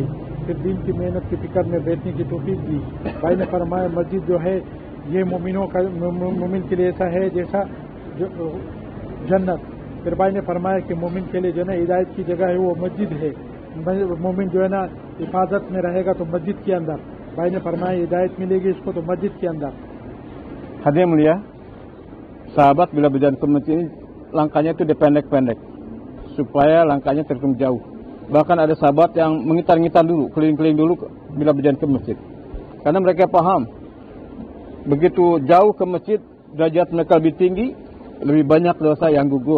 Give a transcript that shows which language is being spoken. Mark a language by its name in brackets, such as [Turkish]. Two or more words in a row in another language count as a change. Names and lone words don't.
[Hindi] फिर दीन की मेहनत की फिक्र में बैठने की तौफीक दी। भाई ने फरमाया मस्जिद जो है ये मोमिन के लिए ऐसा है जैसा जन्नत। फिर भाई ने फरमाया कि मोमिन के लिए जो है ना हिदायत की जगह है वो मस्जिद है। मोमिन जो है ना हिफाजत में रहेगा तो मस्जिद के अंदर। भाई ने फरमाया हिदायत मिलेगी इसको तो मस्जिद के अंदर। [Indonesian] Hadirin mulia, sahabat bila berjalan ke masjid ini langkahnya itu dipendek-pendek supaya langkahnya terhitung jauh. Bahkan ada sahabat yang mengitar-ngitar dulu, keliling-keliling dulu bila berjalan ke masjid. Karena mereka paham, begitu jauh ke masjid, derajat mereka lebih tinggi, lebih banyak dosa yang gugur.